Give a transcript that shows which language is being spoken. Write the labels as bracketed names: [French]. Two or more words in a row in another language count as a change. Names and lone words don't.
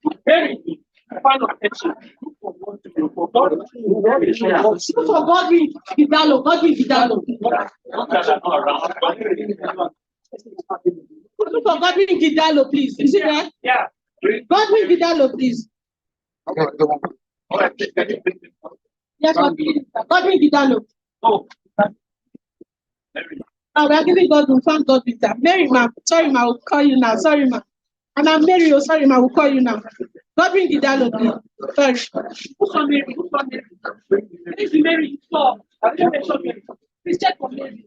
[English] Look for Godwin Vidalo. Look for Godwin Vidalo, please. Is it there? Yeah. Godwin Vidalo, please. Yes, Godwin Vidalo. Oh, we are giving Godwin. Thank God with that. Mary, ma. Sorry, ma. We'll call you now. Sorry, ma. And I'm Mary. Oh, sorry, ma. We'll call you now. Godwin Vidalo, please. Sorry. Who's on Mary? Please, Mary. Stop. Please check for Mary.